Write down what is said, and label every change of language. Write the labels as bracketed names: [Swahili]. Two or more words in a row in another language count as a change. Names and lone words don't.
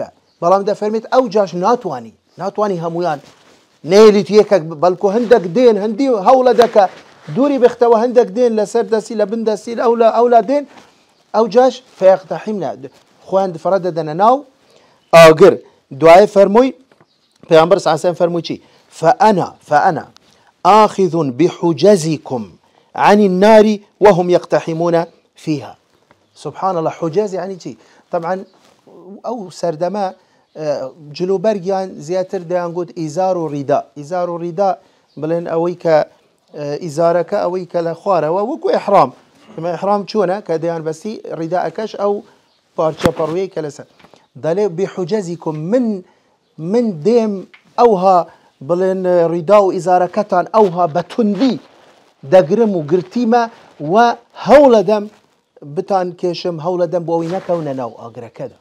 [Central Kurdish] بەڵام دەفەرمێت ئەو جاش ناتوانی هەمویان نێلیت یەکێک، بەڵکو هەندێک دێن هەندی هەوڵە دەکە دووری بختەوە، هەندێک دێن لەسەر دەستی لە بن دەستی ئەولا دێن، ئەو جاش فەیەقتەحیمنە خۆیان فڕە دەدەنە ناو ئاگر. دوایە فەرمووی پێغەمبەر [Arabic] صلی الله علیه و سلم [Central Kurdish] فەرمووی چی؟ [Arabic] فأنا آخذ بحجزكم عن النار وهم يقتحمون فيها. سبحان الله، حجاز يعني چی؟ [Central Kurdish] طبعا ئەو سەردەمە جلوبەرگیان زیاتر دەیان گوت ئیزار و ڕیدا. ئیزار و ڕیدا بڵێن ئەوەی کە ئیزارەکە ئەوەی کە لە خوارەوە وەکو ئیحرام، ئیحرام چۆنە کە دەیان بەستی، ڕیداەکەش ئەو پارچە پەڕوویەی کە لەسەر دەڵێ بحجەزیکم، من دێم ئەوها بڵێن ڕیدا و ئیزارەکەتان ئەوها بە توندی دەگرم و گرتیمە و هەوڵە دەم بتان کێشم، هەوڵە دەم بۆ ئەوەی نەکەونە ناو ئاگرەکەدا.